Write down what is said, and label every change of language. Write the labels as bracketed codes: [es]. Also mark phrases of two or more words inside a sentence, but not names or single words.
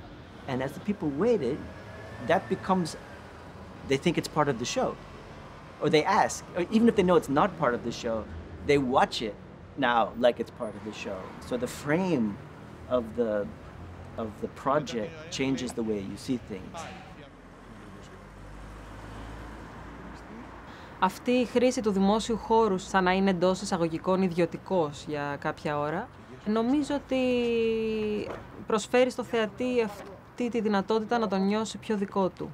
[en] And as the people waited, that becomes, they think it's part of the show. Or they ask, or even if they know it's not part of the show, they watch it now like it's part of the show. So the frame of the project changes the way you see things. [el] Αυτή η χρήση του δημόσιου χώρου σαν να είναι εντός εισαγωγικών ιδιωτικός για κάποια ώρα, νομίζω ότι προσφέρει στο θεατή αυτή τη δυνατότητα να τον νιώσει πιο δικό του.